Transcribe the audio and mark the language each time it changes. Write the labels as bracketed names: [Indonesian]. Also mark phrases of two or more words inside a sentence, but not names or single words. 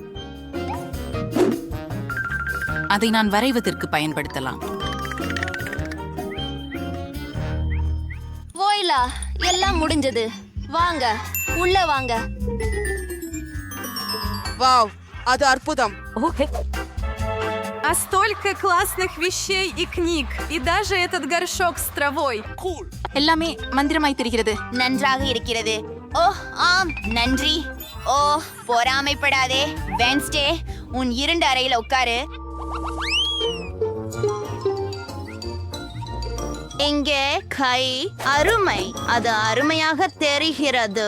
[Tamil] அதை நான் வரைவதற்கு பயன்படுத்தலாம். ஓய்லா, எல்லாம் முடிஞ்சது. வாங்க, உள்ள வாங்க. Вау, அது அற்புதம். [Russian] А столько классных вещей и книг. И даже этот горшок с травой. [Tamil] எல்லாமே மந்திரமாய் தெரிகிறது. நன்றாக இருக்கிறது. ஓ ஆம், நன்றி. ஓ, பொறாமைப்படாதே. வென்ஸ்டே, உன் இருண்ட அறையில உட்காரு. இங்கே கை அருமை, அது அருமையாக தெரிகிறது.